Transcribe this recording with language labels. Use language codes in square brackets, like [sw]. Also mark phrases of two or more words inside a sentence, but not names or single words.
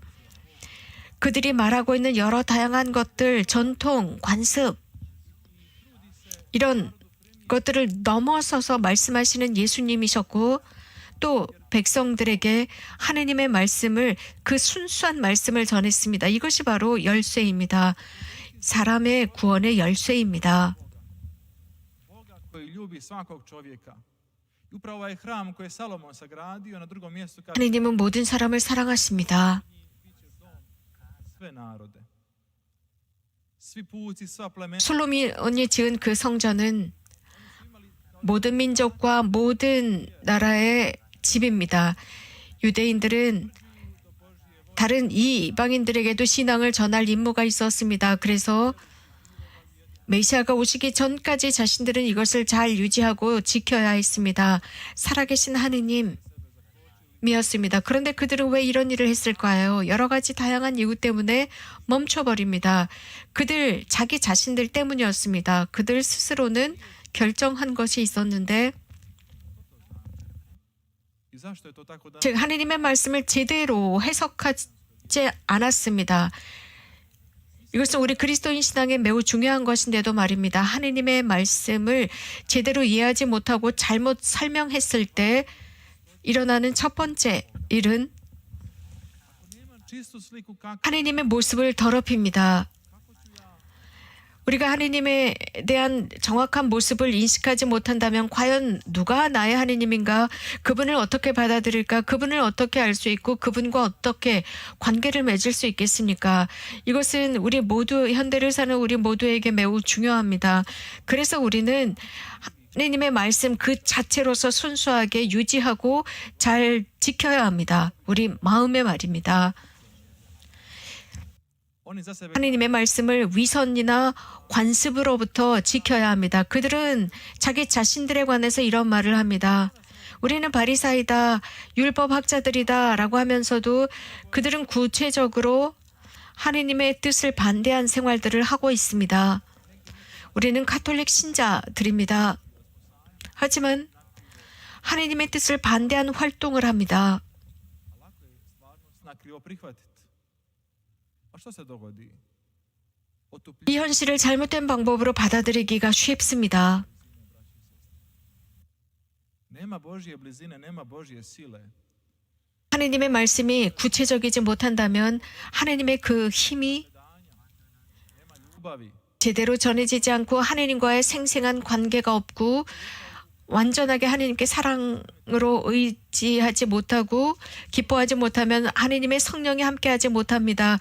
[ko] 그들이 말하고 있는 여러 다양한 것들, 전통, 관습, 이런 것들을 넘어서서 말씀하시는 예수님이셨고 또 백성들에게 하느님의 말씀을, 그 순수한 말씀을 전했습니다. 이것이 바로 열쇠입니다. 사람의 구원의 열쇠입니다. [hr] Boga koji ljubi svakog čovjeka. I upravo ovaj hram koji je Salomon sagradio na drugom mjestu kaže [ko] 하느님은 모든 사람을 사랑하십니다. [hr] sve narode. Svi puci, sva plemena [ko] 솔로몬이 지은 그 성전은 모든 민족과 모든 나라의 집입니다. 유대인들은 다른 이방인들에게도 신앙을 전할 임무가 있었습니다. 그래서 메시아가 오시기 전까지 자신들은 이것을 잘 유지하고 지켜야 했습니다. 살아계신 하느님이었습니다. 그런데 그들은 왜 이런 일을 했을까요? 여러 가지 다양한 이유 때문에 멈춰버립니다. 그들 자기 자신들 때문이었습니다. 그들 스스로는 결정한 것이 있었는데 [hr] i zašto je to tako da [ko] 즉 하느님의 말씀을 제대로 해석하지 않았습니다. 이것은 우리 그리스도인 신앙에 매우 중요한 것인데도 말입니다. 하느님의 말씀을 제대로 이해하지 못하고 잘못 설명했을 때 일어나는 첫 번째 일은 [hr] čistu sliku kako [ko] 하느님의 모습을 더럽힙니다. 우리가 하느님에 대한 정확한 모습을 인식하지 못한다면 과연 누가 나의 하느님인가? 그분을 어떻게 받아들일까? 그분을 어떻게 알 수 있고 그분과 어떻게 관계를 맺을 수 있겠습니까? 이것은 우리 모두, 현대를 사는 우리 모두에게 매우 중요합니다. 그래서 우리는 하느님의 말씀 그 자체로서 순수하게 유지하고 잘 지켜야 합니다. 우리 마음의 말입니다. [hr] oni za sebe [ko] 하느님의 말씀을 위선이나 관습으로부터 지켜야 합니다. 그들은 자기 자신들에 관해서 이런 말을 합니다. 우리는 바리사이다, 율법학자들이다 라고 하면서도 그들은 구체적으로 하느님의 뜻을 반대한 생활들을 하고 있습니다. 우리는 가톨릭 신자들입니다. 하지만 하느님의 뜻을 반대하는 활동을 합니다. [hr] stvarnost na krivo prihvatiti. A što se dogodi? [ko] 이 현실을 잘못된 방법으로 받아들이기가 쉽습니다. [hr] Nema Božje blizine, nema Božje sile. [ko] 하느님의 말씀이 구체적이지 못한다면 하느님의 그 힘이 [hr] Ljubavi. [ko] 제대로 전해지지 않고 하느님과의 생생한 관계가 없고 완전하게 하느님께 사랑으로 의지하지 못하고 기뻐하지 못하면 하느님의 성령이 함께하지 못합니다.